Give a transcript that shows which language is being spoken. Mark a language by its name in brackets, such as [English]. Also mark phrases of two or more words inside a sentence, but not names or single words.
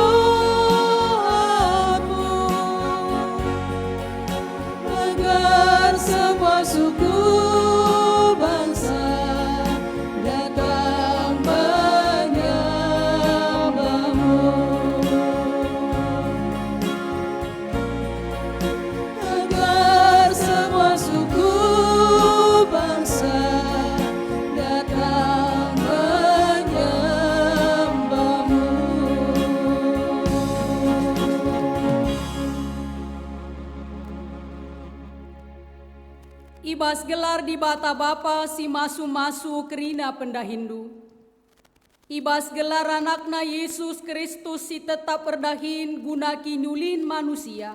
[Indonesian] doamu, agar semua suku bangsa datang menyembahmu, agar semua suku bangsa datang menyembahmu. [Batak Karo] Ibas gelar di bata bapa si masu-masu kerina pendahindu. Ibas gelar anakna Yesus Kristus si tetap perdahin guna kinyulin manusia.